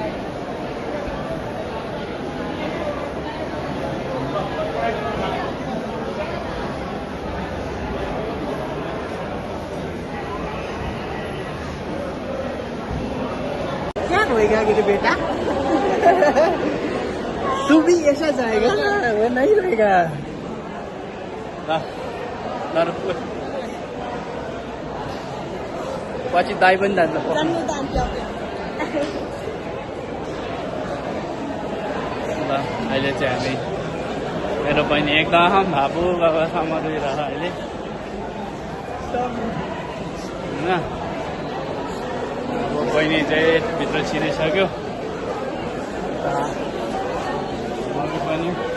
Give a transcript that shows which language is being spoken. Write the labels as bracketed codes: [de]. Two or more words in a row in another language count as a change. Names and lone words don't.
[hi] क्या रोएगा कि बेटा तू भी ऐसा जाएगा वो नहीं रहेगा [ne] पछि दाई पनि जान्छ ल अहिले चाहिँ हामी मेरो बहिनी एकदम भाबु बाबासम्म रोइरह अहिले होइन अब बहिनी चाहिँ भित्र छिरिसक्यो मम्मी पनि